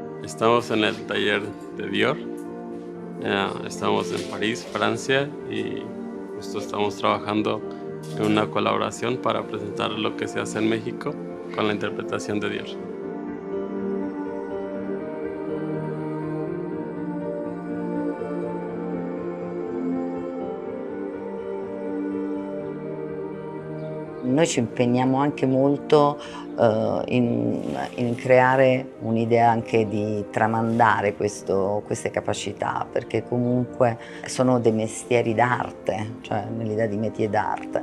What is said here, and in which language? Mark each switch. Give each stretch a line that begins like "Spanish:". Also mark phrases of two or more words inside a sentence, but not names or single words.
Spanish: Estamos en el taller de Dior. Estamos en París, Francia, y justo estamos trabajando en una colaboración para presentar lo que se hace en México con la interpretación de Dior.
Italian: Noi ci impegniamo anche molto in creare un'idea anche di tramandare queste capacità, perché comunque sono dei mestieri d'arte, cioè nell'idea di métier d'arte.